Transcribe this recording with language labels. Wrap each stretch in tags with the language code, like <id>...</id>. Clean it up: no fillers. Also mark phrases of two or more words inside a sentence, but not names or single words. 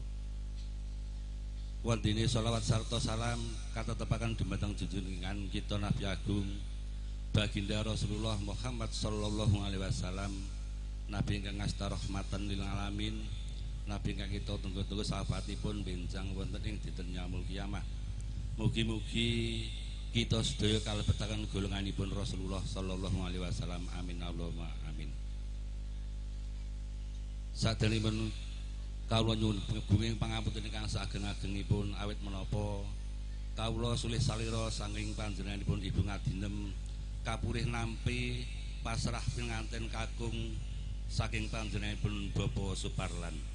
<jv>Wondene selawat sarta salam katetepaken dumateng junjungan kita Nabi Agung Baginda Rasulullah Muhammad</jv> <ar>صلى الله عليه وسلم,</ar> <jv>nabi ingkang ngasta</jv> <ar>رحمة للعالمين,</ar> <jv>nabi ingkang kita tunggu-tunggu sahabatipun benjang wonten ing dinten</jv> <ar>يوم القيامة.</ar> <jv>Mugi-mugi kita sedaya kalebetaken golonganipun Rasulullah</jv> <ar>صلى الله عليه وسلم. آمين اللهم آمين.</ar> <jv>Saderengipun kawula nyuwun penggung pangapunten ingkang sageng-agengipun awit menapa kawula sulih salira saking panjenenganipun Ibu Ngadinem kapurih nampi pasrah pinganten kakung saking panjenenganipun Bapak Suparlan.</jv>